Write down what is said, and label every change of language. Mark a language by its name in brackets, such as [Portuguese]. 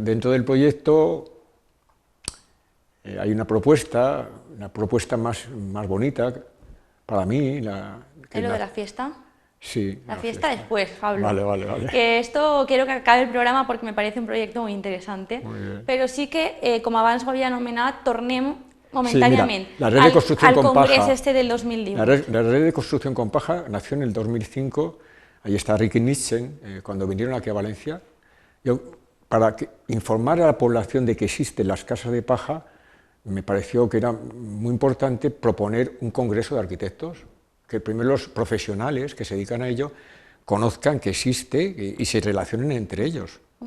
[Spanish] Dentro del proyecto hay una propuesta más bonita para mí. ¿Es lo de la fiesta? Sí. La fiesta después, Pablo. Vale. Que esto quiero que acabe el programa porque me parece un proyecto muy interesante. [Catalan] Pero sí que, com abans ho havia anomenat, tornem momentàniament al Congrés este del 2018. [Spanish] La Red de Construcción con Paja nació en el 2005, ahí está Ricky Nitzen, cuando vinieron aquí a Valencia. Para informar a la población de que existen las casas de paja, me pareció que era muy importante proponer un congreso de arquitectos, que primero los profesionales que se dedican a ello conozcan que existe y se relacionen entre ellos.